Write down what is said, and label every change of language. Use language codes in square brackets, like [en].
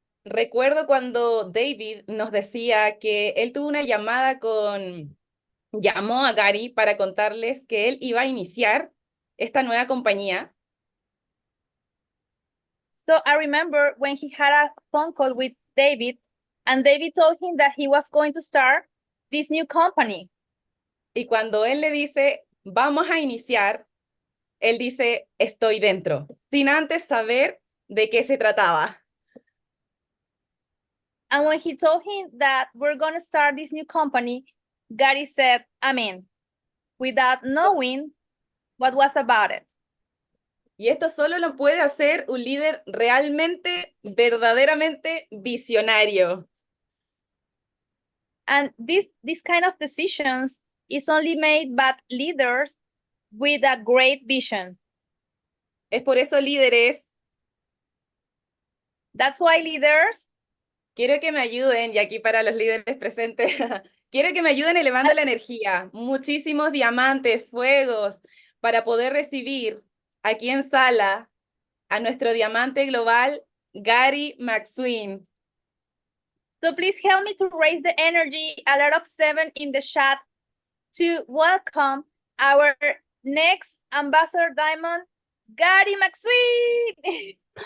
[es] Recuerdo cuando David nos decía que él tuvo una llamada llamó a Gary para contarles que él iba a iniciar esta nueva compañía. [en] So I remember when he had a phone call with David, and David told him that he was going to start this new company. [es] Y cuando él le dice, vamos a iniciar, él dice, estoy dentro, sin antes saber de qué se trataba. [en] And when he told him that we're going to start this new company, Gary said, Amen, without knowing what was about it. [es] Y esto solo lo puede hacer un líder realmente, verdaderamente visionario. [en] And this kind of decisions is only made by leaders with a great vision. [es] Es por eso, líderes, [en] That's why leaders, [es] quiero que me ayuden, y aquí para los líderes presentes, quiero que me ayuden elevando la energía, muchísimos diamantes, fuegos, para poder recibir aquí en sala a nuestro diamante global, Gary McSween. [en] so please help me to raise the energy, a lot of 7 in the chat, to welcome our next ambassador diamond, Gary McSween.